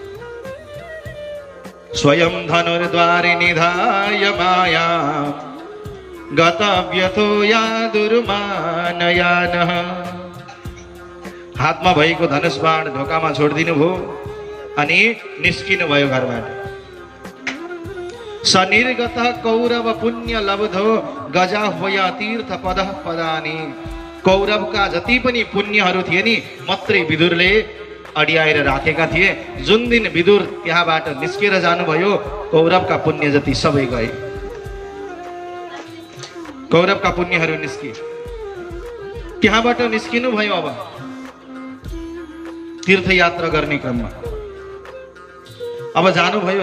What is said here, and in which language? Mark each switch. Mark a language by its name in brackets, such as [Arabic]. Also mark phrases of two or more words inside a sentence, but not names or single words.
[Sanskrit] स्वयं धनुर्द्वारे निधाय माया, गतव्यथो या दुर्मानयानः। [Nepali] हातमा भएको धनुष बाण ढोकामा छोडिदिनु भयो अनि निस्किनु भयो घरबाट। [Sanskrit] सनिर्गत कौरव पुण्य लब्धो गजाह्वय तीर्थ पदः पदानि। [Nepali] कौरवका जति पनि पुण्यहरू थिए नि मात्रै विदुरले अड्याएर राखेका थिए। जुन दिन विदुर त्यहाँबाट निस्केर जानुभयो, कौरवका पुण्य जति सबै गए। कौरवका पुण्यहरू निस्किए। त्यहाँबाट निस्किनु भयो। अब तीर्थयात्रा गर्ने क्रममा अब जानुभयो।